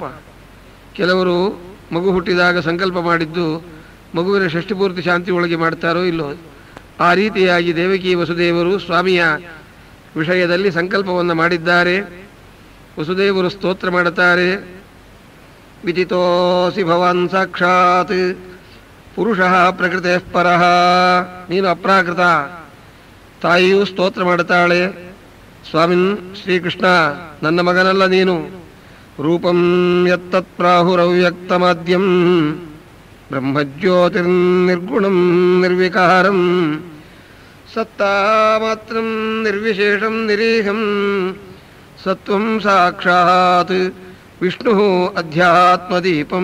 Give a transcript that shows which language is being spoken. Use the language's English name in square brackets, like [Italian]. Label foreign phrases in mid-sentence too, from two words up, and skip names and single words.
[Kannada] ಕೆಲವರು ಮಗು ಹುಟ್ಟಿದಾಗ ಸಂಕಲ್ಪ ಮಾಡಿದ್ದು ಮಗುವಿನ ಷಷ್ಠಿಪೂರ್ತಿ ಶಾಂತಿ ಒಳಗೆ ಮಾಡ್ತಾರೋ ಇಲ್ಲೋ. ಆ ರೀತಿಯಾಗಿ ದೇವಕಿ ವಸುದೇವರು ಸ್ವಾಮಿಯ ವಿಷಯದಲ್ಲಿ ಸಂಕಲ್ಪವನ್ನು ಮಾಡಿದ್ದಾರೆ. ವಸುದೇವರು ಸ್ತೋತ್ರ ಮಾಡುತ್ತಾರೆ. [Sanskrit] ವಿದಿತೋಸಿ ಭವಾನ್ ಸಾಕ್ಷಾತ್ ಪುರುಷಃ ಪ್ರಕೃತೆ ಪರಃ. [Kannada] ನೀನು ಅಪ್ರಾಕೃತ. ತಾಯಿಯೂ ಸ್ತೋತ್ರ ಮಾಡುತ್ತಾಳೆ, ಸ್ವಾಮಿನ್ ಶ್ರೀಕೃಷ್ಣ, ನನ್ನ ಮಗನಲ್ಲ ನೀನು. [Sanskrit] ರೂಪಂ ಯತ್ತತ್ ಪ್ರಾಹುರವ್ಯಕ್ತಮಾದ್ಯಂ ಬ್ರಹ್ಮಜ್ಯೋತಿರ್ನಿರ್ಗುಣಂ ನಿರ್ವಿಕಾರಂ ಸತ್ತಾ ಮಾತ್ರಂ ನಿರ್ವಿಶೇಷಂ ನಿರೀಹಂ ಸತ್ವಂ ಸಾಕ್ಷಾತ್ ವಿಷ್ಣು ಅಧ್ಯಾತ್ಮದೀಪಂ.